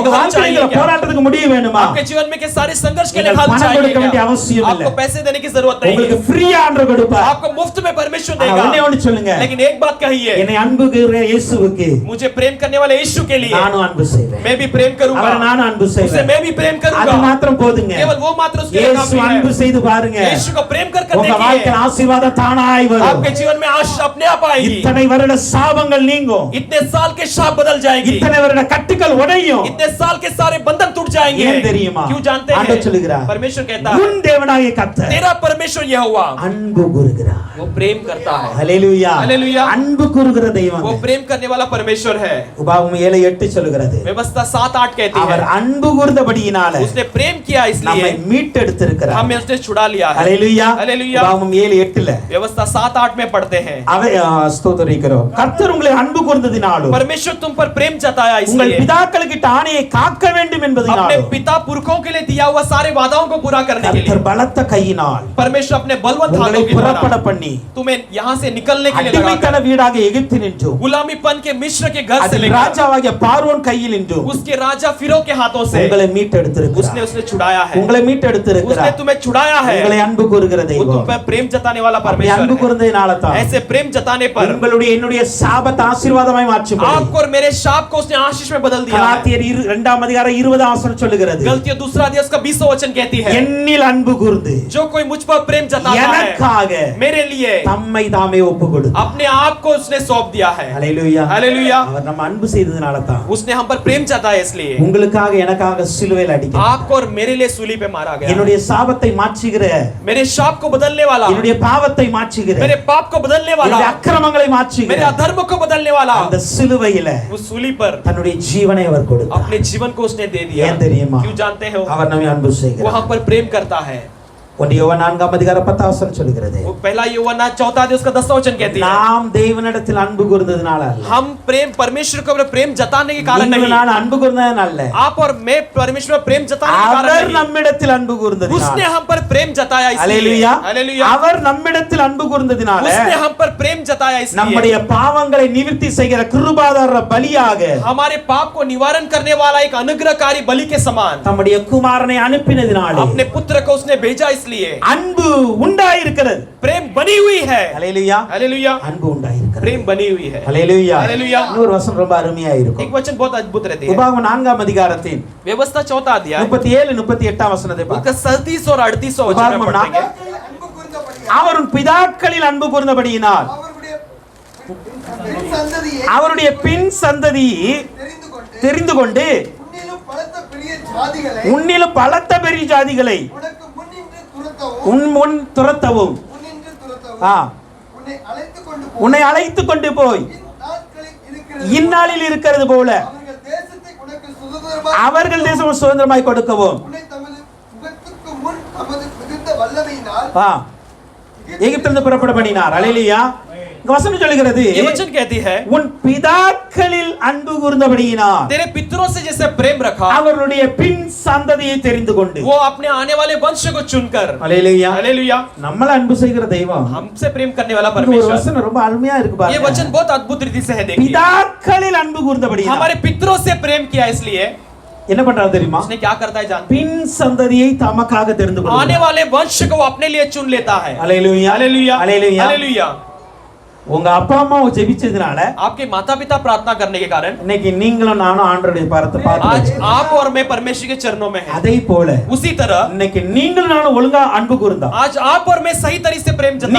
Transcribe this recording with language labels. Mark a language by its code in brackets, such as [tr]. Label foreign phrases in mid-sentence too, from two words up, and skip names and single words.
[ta] உங்க [hi] हल [ta] வாழ்க்கையில [hi] चाहिए [ta] இருக்கிற [hi] क्या? [ta] போராட்டத்துக்கு முடிவு வேணுமா? [hi] आपके जीवन में के सारे संघर्ष के लिए [ta] நீங்கள் [hi] हल [ta] பணம் [hi] चाहिए [ta] கொடுக்க வேண்டிய [hi] क्या? [ta] அவசியம் இல்லை. [hi] आपको पैसे देने की जरूरत नहीं [ta] உங்களுக்கு [hi] है, [ta] ஃப்ரீயா ஆண்டவர் கொடுப்பார். [hi] आपको मुफ्त में परमेश्वर [ta] ஆனா ஒண்ணே [hi] देगा। [ta] ஒண்ணு சொல்லுங்க, [hi] लेकिन एक बात कहिए, [ta] என்னை அன்பு கூறுகிற இயேசுவுக்கு [hi] मुझे प्रेम करने वाले यीशु के लिए [ta] நானும் அன்பு செய்வேன். [hi] मैं भी प्रेम [ta] அவரை [hi] करूंगा, [ta] நானும் அன்பு [hi] उसे [ta] செய்வேன். [hi] मैं भी प्रेम [ta] அது [hi] करूंगा। [ta] மாத்திரம் போதுங்க. [hi] केवल वो मात्र उसके लिए [ta] இயேசு [hi] काफी [ta] அன்பு [hi] है। [ta] செய்து பாருங்க, [hi] यीशु को प्रेम कर [ta] உங்க [hi] देखिए, [ta] வாழ்க்கையில் ஆசீர்வாதம் தானாய் வரும். [hi] आपके जीवन में आशीष अपने आप आएगी। [ta] இத்தனை வருட சாபங்கள் நீங்கும். [hi] इतने साल के शाप बदल जाएगी, [ta] இத்தனை வருட கட்டுகள் உடையும். [hi] इतने साल के सारे बंधन टूट जाएंगे। [ta] ஏன் தெரியுமா? [hi] क्यों जानते [ta] ஆண்டவர் சொல்லுகிறார், [hi] हैं? परमेश्वर कहता है, [ta] உன் தேவனாகிய கர்த்தர் [hi] तेरा परमेश्वर यहोवा [ta] அன்பு கூறுகிறார். [hi] वो प्रेम करता है। [ta] ஹalleluya. ஹalleluya. அன்பு கூறுகிற தெய்வம். [hi] वो प्रेम करने वाला परमेश्वर है। [ta] உபாகமம் 7:8 சொல்லுகிறது, [hi] व्यवस्था 7:8 कहती [ta] அவர் [hi] है, [ta] அன்பு கூர்ந்தபடியினால [hi] उसने प्रेम किया [ta] நம்மை [hi] इसलिए [ta] மீட்டெடுத்திருக்கிறார். [hi] हमें उसने छुड़ा लिया है। [ta] ஹalleluya. [hi] ஹalleluya। [ta] உபாகமம் 7:8ல [hi] व्यवस्था 7:8 में पढ़ते हैं, [ta] ஸ்தோத்திரிக்கிறோம், கர்த்தர் உங்களை அன்பு கூர்ந்ததினாலும் [hi] परमेश्वर तुम पर प्रेम जताया [ta] உங்கள் [hi] इसलिए [ta] பிதாக்களுக்கு ஆணையை காக்க வேண்டும் [hi] अपने [ta] என்பதினாலும் [hi] पिता पुरखों के लिए दिया हुआ सारे वादाओं को पूरा करने के [ta] கர்த்தர் [hi] लिए [ta] பலத்த கையினால் [hi] परमेश्वर अपने बलवंत [ta] உங்களை [hi] हाथों के [ta] புறப்பட [hi] द्वारा [ta] பண்ணி [hi] तुम्हें यहाँ से निकलने के लिए [ta] அடிமைத்தன [hi] लगाकर [ta] வீடாக எகிப்து நின்றும் [hi] गुलामीपन के मिस्र के घर से [ta] அதில் [hi] लेकर [ta] ராஜாவாகிய பார்வோன் கையில் நின்றும் [hi] उसके राजा फिरो के हाथों से [ta] உங்களை மீட்டெடுத்திருக்கிறார். [hi] उसने छुड़ाया है, [ta] உங்களை [hi] उसने [ta] மீட்டெடுத்திருக்கிறார். [hi] तुम्हें छुड़ाया है। [ta] உங்களை அன்பு கூறுகிற [hi] वो तुम [ta] தெய்வம். [hi] पर प्रेम जताने वाला [ta] அப்படி [hi] परमेश्वर [ta] அன்பு [hi] है। [ta] கூர்ந்ததினால தான் [hi] ऐसे प्रेम जताने पर [ta] உங்களுடைய என்னுடைய சாபத்தை ஆசீர்வாதமாய் மாற்றும்படி [hi] आपको और मेरे शाप को उसने आशीष में बदल दिया है। [ta] கலாத்தியர் 2ஆம் அதிகாரம் 20ஆம் வசனம் சொல்லுகிறது, [hi] गलतियां 2 अध्याय उसका 20वां वचन कहती है, [ta] என்னில் அன்பு கூர்ந்து [hi] जो कोई मुझ पर प्रेम जताता [ta] எனக்காக [hi] है मेरे लिए [ta] தம்மை தாமே ஒப்புக்கொடுத்தார். [hi] अपने आप को उसने सौंप दिया है [ta] ஹல்லேலூயா. [hi] हालेलुया [ta] அவர் நம்ம அன்பு செய்ததனால தான் [hi] उसने हम पर प्रेम जताया इसलिए [ta] உங்களுக்காக எனக்காக சிலுவையில் அடிக்க [hi] आपको और मेरे लिए सूली पे मारा गया [ta] என்னுடைய சாபத்தை மாற்றுகிற [hi] मेरे शाप को बदलने वाला [ta] என்னுடைய பாவத்தை மாற்றுகிற [hi] मेरे पाप को बदलने वाला [ta] என்னுடைய அக்கிரமங்களை மாற்றுகிற [hi] मेरे अधर्म को बदलने वाला [ta] அந்த சிலுவையில [hi] उस सूली पर [ta] தன்னுடைய ஜீவனை அவர் கொடுத்தார். [hi] अपने जीवन को उसने दे दिया [ta] ஏன் தெரியுமா? [hi] क्यों जानते हो [ta] அவர் நம்மை அன்பு [hi] वो [ta] செய்கிறார். [hi] हम पर प्रेम करता है [ta] ஒன்று யோவான் 4:10 சொல்கிறது, [hi] वो पहला यूहन्ना 4 अध्याय उसका 10 वचन कहती है [ta] நாம் தேவனிடத்தில் அன்பு கூர்ந்ததனால அல்ல, [hi] हम प्रेम परमेश्वर को प्रेम जताने के कारण नहीं [ta] நான் அன்பு கூர்ந்ததனால அல்ல, [hi] आप और मैं परमेश्वर पर प्रेम जताने के कारण [ta] அவர் [hi] नहीं [ta] நம்மிடத்தில் அன்பு கூர்ந்ததனால. [hi] उसने हम पर प्रेम जताया इसलिए [ta] ஹல்லேலூயா. [hi] हालेलुया [ta] அவர் நம்மிடத்தில் அன்பு கூர்ந்ததனால [hi] उसने हम पर प्रेम जताया इसलिए [ta] நம்முடைய பாவங்களை நிவர்த்தி செய்கிற கிருபாதார பலியாக [hi] हमारे पाप को निवारण करने वाला एक अनुग्रहकारी बलि के समान [ta] நம்முடைய குமாரனை அனுப்பினதினாலே [hi] अपने पुत्र को उसने भेजा इसलिए [ta] அன்பு உண்டாயிருக்கிறது. [hi] प्रेम बनी हुई है [ta] ஹல்லேலூயா. [hi] हालेलुया [ta] அன்பு உண்டாயிருக்கிறது. [hi] प्रेम बनी हुई है [ta] ஹல்லேலூயா. ஹல்லேலூயா. இன்னொரு வசனம் ரொம்ப அருமையா [hi] एक [ta] இருக்கும். [hi] वचन बहुत अद्भुत रहती है [ta] உபாகமம் 4 அதிகாரத்தின் [hi] व्यवस्था 4 अध्याय [ta] 37 38 वசனத்தை [hi] उसका [ta] பார்க்க. [hi] 37 और 38 वचन में उदाहरण पढ़ेंगे [ta] அன்பு கூர்ந்தபடியால் அவர் பிதாக்களில் அன்பு கூர்ந்தபடியினால் அவருடைய பின் சந்ததியை அவருடைய பின் சந்ததி தெரிந்து கொண்டு உன்னிலும் பலத்த பெரிய ஜாதிகளை உன்னிலும் பலத்த பெரிய ஜாதிகளை உனக்கு முன்னின்று துரத்தவும் உன் முன் துரத்தவும் முன்னின்று துரத்தவும் ஆ, உன்னை அழைத்துக் கொண்டு போய் உன்னை அழைத்துக் கொண்டு போய் இந்நாட்களில் இருக்கிறது போல அவர்கள் தேசத்தை உனக்கு சுதந்திரமாக அவர்கள் தேசம் சுதந்திரமாய் கொடுக்கவும் உன்னை தமது முகத்துக்கு முன் தமது மிகுந்த வல்லமையினால் ஆ, எகிப்திலிருந்து புறப்பட பண்ணினார். ஹல்லேலூயா. இங்க வசனம் சொல்கிறது, [hi] ये वचन कहती है [ta] உன் பிதாக்களில் அன்பு கூர்ந்தபடியினால் [hi] तेरे पितरों से जैसे प्रेम रखा [ta] அவருடைய பின் சந்ததியை தெரிந்து கொண்டு. [hi] वो अपने आने वाले वंश को चुनकर [ta] ஹல்லேலூயா. [hi] हालेलुया [ta] நம்மள அன்பு செய்கிற தெய்வம். [hi] हमसे प्रेम करने वाला [ta] இந்த ஒரு [hi] परमेश्वर [ta] வசனம் ரொம்ப அருமையா இருக்கு [hi] ये [ta] பாருங்க. [hi] वचन बहुत अद्भुत रीति से है देखिए [ta] பிதாக்களில் அன்பு கூர்ந்தபடியினால் [hi] हमारे पितरों से प्रेम किया इसलिए [ta] என்ன பண்றாரு தெரியுமா? [hi] उसने क्या करता है जानते [ta] பின் சந்ததியை தமக்காக தெரிந்து [hi] आने [ta] கொள்கிறார். [hi] वाले वंश को वो अपने लिए चुन लेता है [ta] ஹல்லேலூயா. [hi] हालेलुया [ta] ஹல்லேலூயா. [hi] हालेलुया [ta] உங்க அப்பா அம்மா ஜெபிச்சதுனால [hi] आपके माता पिता प्रार्थना करने के कारण [ta] இன்னைக்கு நீங்களும் நானும் ஆண்டவருடைய பாதத்தை [hi] आज [ta] பார்த்து [hi] आप और मैं परमेश्वर के चरणों में हैं [ta] அதே போல [hi] उसी तरह [ta] இன்னைக்கு நீங்களும் நானும் ஒழுங்கா அன்பு கூர்ந்தா, [hi] आज आप और मैं सही तरीके से प्रेम जताएंगे